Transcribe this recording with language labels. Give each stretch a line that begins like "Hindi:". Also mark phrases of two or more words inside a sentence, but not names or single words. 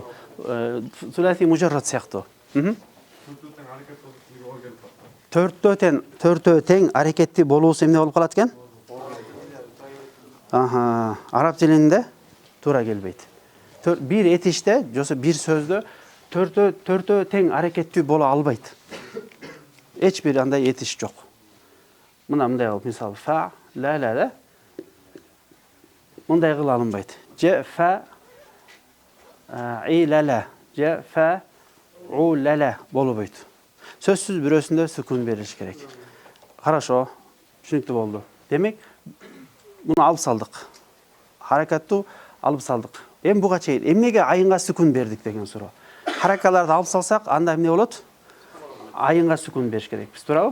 Arabic: ثلاثي مجرد
Kyrgyz: сыяктуу. Төртөө тең аракетти болуусу эмне болуп калат экен? Араб тилинде туура келбейт. Бир этиште, жосо бир сөздө төртөө тең аракеттүү боло албайт. Эч бир андай этиш жок. Мындай кылып, мисалы, фа, ла, мындай кыла алынбайт. Же фа, ла, же фа, ла болбойт. Сөзсүз бирөөсүндө сүкүн бериш керек. Хорошо, түшүнүктүү болду. Демек, муну алып салдык. Харакаттуу алып салдык. Эми буга чейин эмнеге айынга сүкүн бердик деген суроо. Харакаларды алып салсак, анда эмне болот? Айынга сүкүн бериш керекпиз, туурабы?